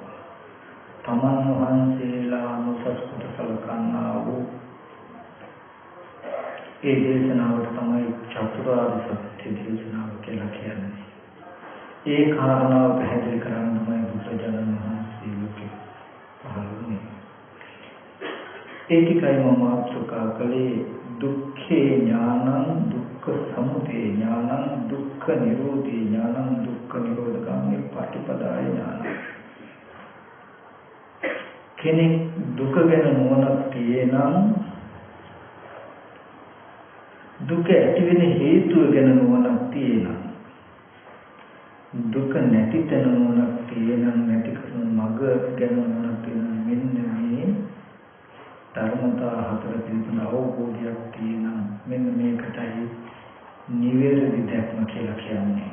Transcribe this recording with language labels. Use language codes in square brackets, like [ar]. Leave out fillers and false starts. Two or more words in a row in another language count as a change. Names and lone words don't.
[si] තමන් වහන්සේලා අනුසස් කොට සලකන්නා වූ ඒ දේශනාවට තමයි චතුරාර්ය සත්‍ය දේශනාව කියලා කියන්නේ. ඒ කාරණාව පැහැදිලි කරන්න තමයි බුදුරජාණන් වහන්සේ ලෝකෙ පහළ වුණේ. ඒ ටිකයි මම මාතෘකා කළේ [pi] දුක්ඛේ ඥානං, දුක්ඛ සමුදය ඥානං, දුක්ඛ නිරෝධේ ඥානං, දුක්ඛ නිරෝධගාමී පටිපදාය ඥානං. [si] කෙනෙක් දුක ගැන නුවණක් තියෙනම්, දුක ඇති වෙන හේතුව ගැන නුවණක් තියෙනම්, දුක නැති තැන නුවණක් තියෙනම්, නැති කරන මඟ ගැන නුවණක් තියෙනම්, මෙන්න මේ ධර්මතා හතර පිළිබඳ අවබෝධයක් තියෙනම් මෙන්න මේකටයි නිවැරදි දැක්ම කියලා කියන්නේ.